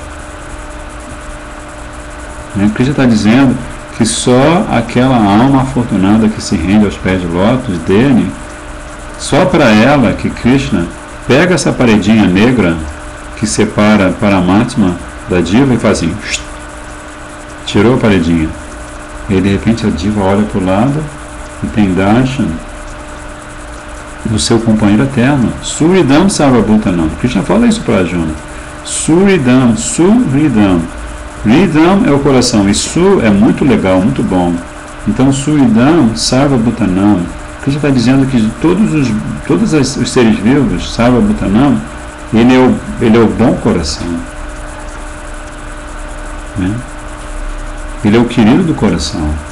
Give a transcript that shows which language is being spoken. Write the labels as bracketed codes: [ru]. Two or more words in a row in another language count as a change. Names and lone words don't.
[pt] Krishna está dizendo que só aquela alma afortunada que se rende aos pés de lótus dele, só para ela que Krishna pega essa paredinha negra que separa Paramatma da Diva e faz assim, tirou a paredinha. E aí, de repente a Diva olha para o lado e tem darshan do seu companheiro eterno. [sa] Suridam Sarvabhutanam. [pt] Krishna fala isso para Arjuna. Suridam. Ridam é o coração e Su é muito legal, muito bom. Então [sa] Suridam Sarvabhutanam. [pt] Krishna está dizendo que todos os seres vivos, Sarvabhutanam, Ele é o bom coração, né? Ele é o querido do coração.